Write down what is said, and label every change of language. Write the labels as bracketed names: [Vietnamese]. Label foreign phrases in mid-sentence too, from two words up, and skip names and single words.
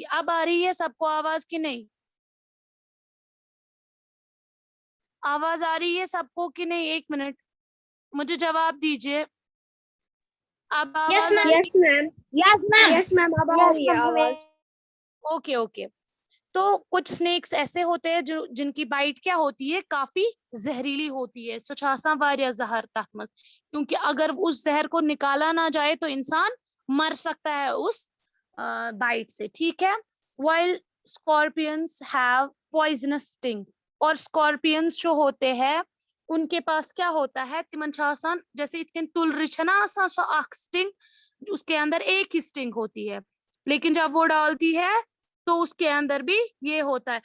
[Hindi] अब आ रही है सबको आवाज कि नहीं? आवाज आ रही है सबको कि नहीं? एक मिनट, मुझे जवाब दीजिए। अब यस आवाज आ मैम। रही? [English] Yes ma'am. Yes ma'am. Yes ma'am, [Hindi] अब आ रही है आवाज। [English] okay okay. [Hindi] तो कुछ स्नेक्स ऐसे होते हैं जो जिनकी बाइट क्या होती है, काफी जहरीली होती है। [Kashmiri] सो छासा वारिया जहर तथ मस, [Hindi] क्योंकि अगर उस जहर को निकाला ना जाए तो इंसान मर सकता है उस बाइट से, ठीक है। [English] while scorpions have poisonous sting, [Hindi] और स्कॉर्पियंस जो होते हैं उनके पास क्या होता है, [Kashmiri] तिमन छासन जैसे इतने तुल रिछ है ना आसान सो आख स्टिंग, [Hindi] उसके अंदर एक ही स्टिंग होती है, लेकिन जब वो डालती है तो उसके अंदर भी ये होता है।